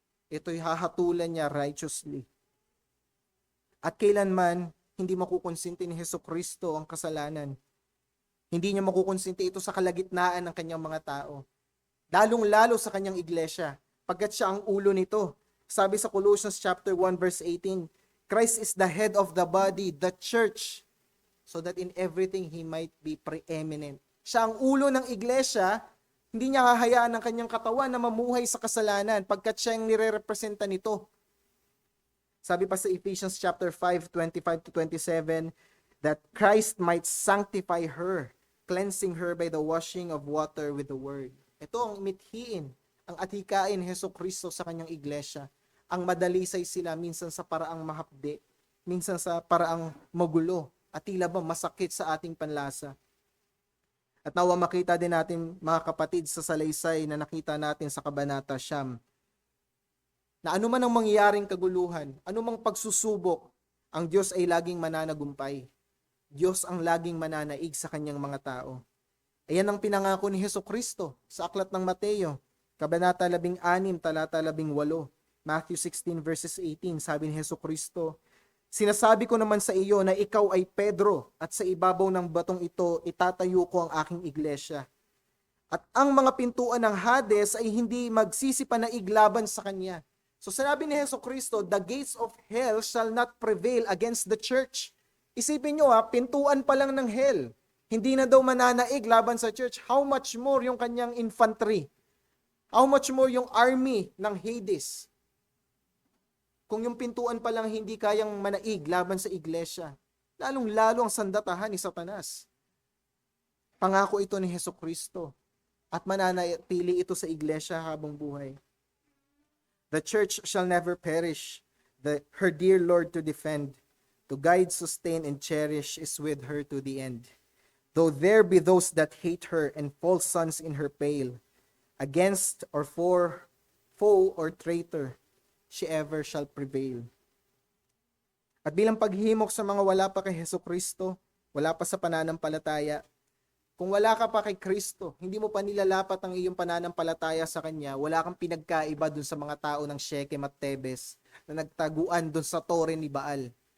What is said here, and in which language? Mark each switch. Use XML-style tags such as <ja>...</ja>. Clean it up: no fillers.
<tl>Ito'y hahatulan niya righteously. At kailanman, hindi makukonsinti ni Hesukristo ang kasalanan. Hindi niya makukonsinti ito sa kalagitnaan ng kanyang mga tao. Lalong-lalo sa kanyang iglesia, pagkat siya ang ulo nito. Sabi sa</tl> <en>Colossians chapter 1 verse 18, Christ is the head of the body, the church, so that in everything He might be preeminent.</en> <tl>Siya ang ulo ng iglesia, hindi niya hahayaan ang kanyang katawan na mamuhay sa kasalanan pagkat siya ang nire-representa nito. Sabi pa sa</tl> <en>Ephesians chapter 5, 25 to 27, that Christ might sanctify her, cleansing her by the washing of water with the word.</en> <tl>Ito ang mithiin, ang atikain ni Hesukristo sa kanyang iglesia. Ang madalisay sila minsan sa paraang mahapde, minsan sa paraang magulo, at tila ba masakit sa ating panlasa. At nawa makita din natin, mga kapatid, sa salaysay na nakita natin sa Kabanata Siyam, na anuman ang mangyayaring kaguluhan, anumang pagsusubok, ang Diyos ay laging mananagumpay. Diyos ang laging mananaig sa kanyang mga tao. Ayan ang pinangako ni Hesukristo sa aklat ng Mateo, Kabanata 16, talata 18,</tl> <en>Matthew 16 verses 18,</en> <tl>sabi ni Hesukristo, sinasabi ko naman sa iyo na ikaw ay Pedro at sa ibabaw ng batong ito itatayo ko ang aking iglesia. At ang mga pintuan ng Hades ay hindi magsisipanaig laban sa kanya. So sinabi ni Hesukristo,</tl> <en>the gates of hell shall not prevail against the church.</en> <tl>Isipin nyo pintuan pa lang ng hell. Hindi na daw mananaig laban sa church.</tl> <en>How much more</en> <tl>yung kanyang</tl> <en>infantry? How much more</en> <tl>yung</tl> <en>army ng Hades?</en> <tl>Kung yung pintuan pa lang hindi kayang manaig laban sa iglesia, lalong-lalo ang sandatahan ni Satanas. Pangako ito ni Hesukristo at mananatili ito sa iglesia habang buhay.</tl> <en>The church shall never perish, her dear Lord to defend, to guide, sustain, and cherish is with her to the end. Though there be those that hate her and false sons in her pale, against or for foe or traitor, she ever shall prevail.</en> <tl>At bilang paghimok sa mga wala pa kay Hesukristo, wala pa sa pananampalataya, kung wala ka pa kay Kristo, hindi mo pa nilalapat ang iyong pananampalataya sa Kanya, wala kang pinagkaiba dun sa mga tao ng Shechem at Tebes na nagtaguan dun sa tore ni Baal.</tl>